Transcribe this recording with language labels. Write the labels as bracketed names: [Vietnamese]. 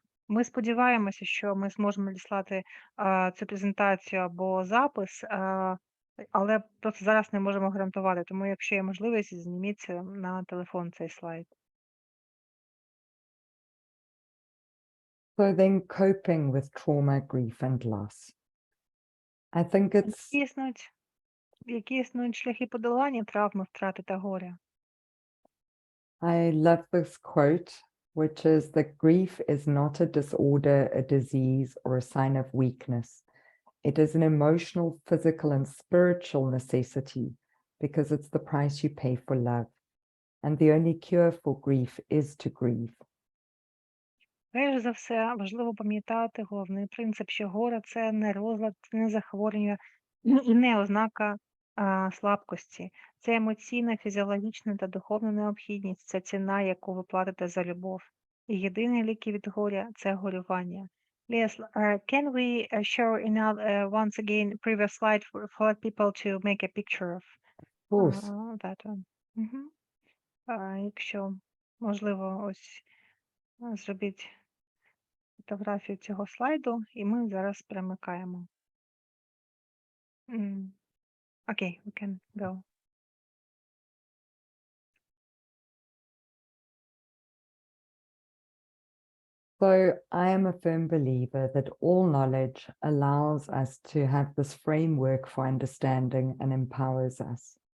[Ukrainian] Ми сподіваємося, що ми зможемо надіслати цю презентацію або запис, але просто зараз не можемо гарантувати. Тому, якщо є можливість, зніміть на телефон цей слайд. [English] So then coping with trauma, grief, and loss. I think it's [Ukrainian] Які існують шляхи подолання травми, втрати та горя? [English] I love this quote, which is that grief is not a disorder, a disease, or a sign of weakness. It is an emotional, physical, and spiritual necessity because it's the price you pay for love. And the only cure for grief is to grieve. [Ukrainian] Перш за все, важливо пам'ятати головний принцип, що горе – це не розлад, це не захворювання і не ознака слабкості. Це емоційна, фізіологічна та духовна необхідність, це ціна, яку ви платите за любов. І єдиний ліки від горя – це горювання. [English] Liesl, can we show once again previous slide for people to make a picture of Of course. that one? [Ukrainian] Мгм. Якщо можливо, ось зробіть фотографію цього слайду, і ми зараз перемикаємо. [English] Окей, we can go. So I am a firm believer that all knowledge allows us to have this framework for understanding and empowers us.